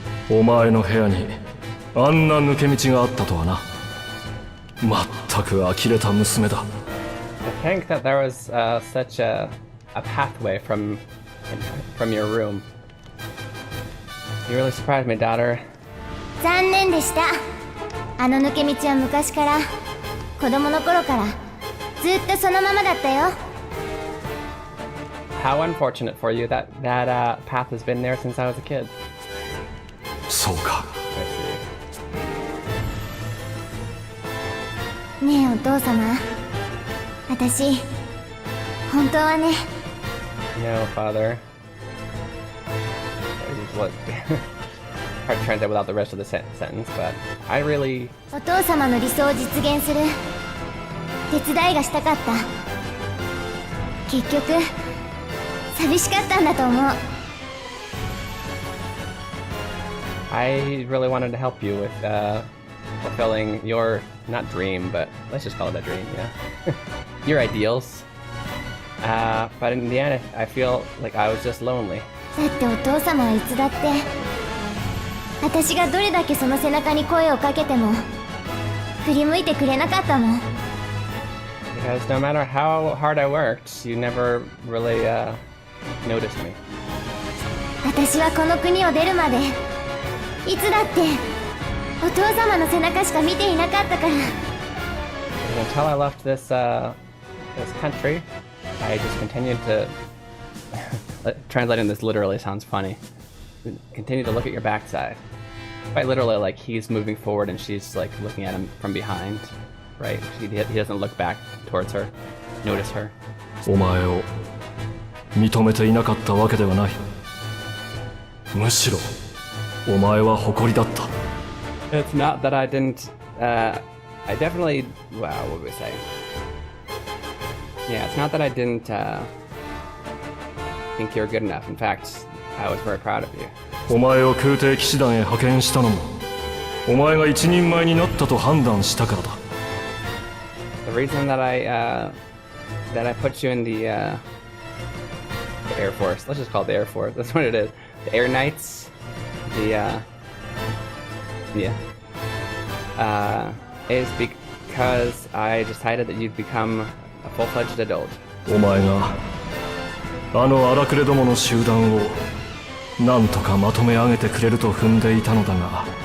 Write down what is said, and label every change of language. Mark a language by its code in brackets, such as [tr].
[ja] お前の部屋にあんな抜け道があったとはな。まったく呆れた娘だ。 [en] To think that there was such a pathway from your room. You really surprised me, daughter. [ja] 残念でした。あの抜け道は昔から、子供の頃からずっとそのままだったよ。 [en] How unfortunate for you that path has been there since I was a kid. [ja] そうか。ねえお父様、私本当はね。 [en] No, father. What? Hard to translate without the rest of the sentence, but I really. [ja] お父様の理想を実現する手伝いがしたかった。結局寂しかったんだと思う。 [en] I really wanted to help you with fulfilling your not dream, but let's just call it a dream, yeah. Your ideals. But in the end, I feel like I was just lonely. [ja] だってお父様はいつだって私がどれだけその背中に声をかけても振り向いてくれなかったもん。 [en] Because no matter how hard I worked, you never really noticed me. [ja] 私はこの国を出るまでいつだってお父様の背中しか見ていなかったから。 [en] Until I left this country, I just continued to. Translating this literally sounds funny. Continue to look at your backside. Quite literally, like he's moving forward and she's like looking at him from behind, right? He doesn't look back towards her, notice her. [ja] お前を認めていなかったわけではない。むしろお前は誇りだった。 [en] It's not that I didn't. I definitely. Wow, what would we say? Yeah, it's not that I didn't think you're good enough. In fact, I was very proud of you. [ja] お前を空挺騎士団へ派遣したのもお前が一人前になったと判断したからだ。 [en] The reason that I put you in the Air Force. Let's just call it the Air Force. That's what it is. The Air Knights. Is because I decided that you'd become a full-fledged adult. [ja] お前があの荒くれどもの集団をなんとかまとめ上げてくれると踏んでいたのだがな。